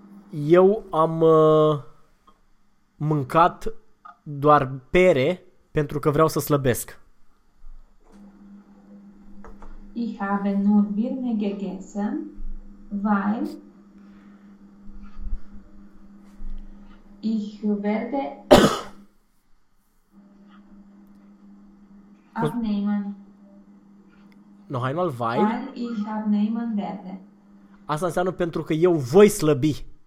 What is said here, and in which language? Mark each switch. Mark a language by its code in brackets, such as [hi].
[ro] Eu am mâncat doar pere pentru că vreau să slăbesc. [de] Ich habe nur Birne gegessen, weil ich werde abnehmen, Noch einmal, weil. weil ich abnehmen werde. [ro] Asta înseamnă pentru că eu voi slăbi.